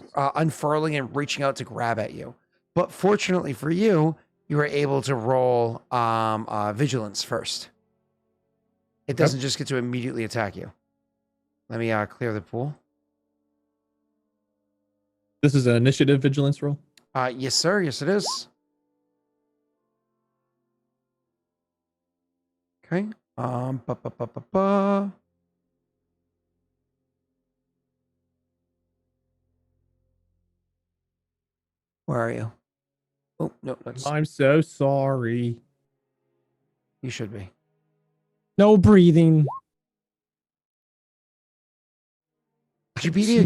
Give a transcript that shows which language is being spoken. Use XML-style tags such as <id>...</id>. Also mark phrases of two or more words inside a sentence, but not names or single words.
<en>unfurling and reaching out to grab at you. But fortunately for you, you were able to roll vigilance first. It doesn't just get to immediately attack you. Let me clear the pool. This is an initiative vigilance roll. Yes, sir. Yes, it is. Okay. Ba, ba, ba, ba, ba. Where are you? Oh, no, that's, I'm so sorry. you should be. No breathing. Did you beat me</en>